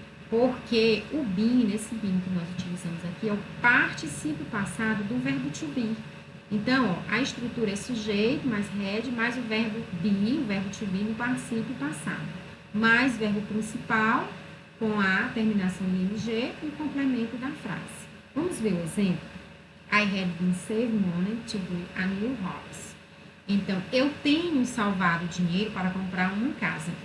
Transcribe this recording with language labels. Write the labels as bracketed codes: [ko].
[pt] Porque o been, esse been que nós utilizamos aqui, é o particípio passado do verbo to be. Então, ó, a estrutura é sujeito, mais had, mais o verbo be, o verbo to be no particípio passado, mais verbo principal com a terminação ing e o complemento da frase. Vamos ver o exemplo? [en] I had been saving money to buy a new house. [pt] Então, eu tenho salvado dinheiro para comprar uma casa.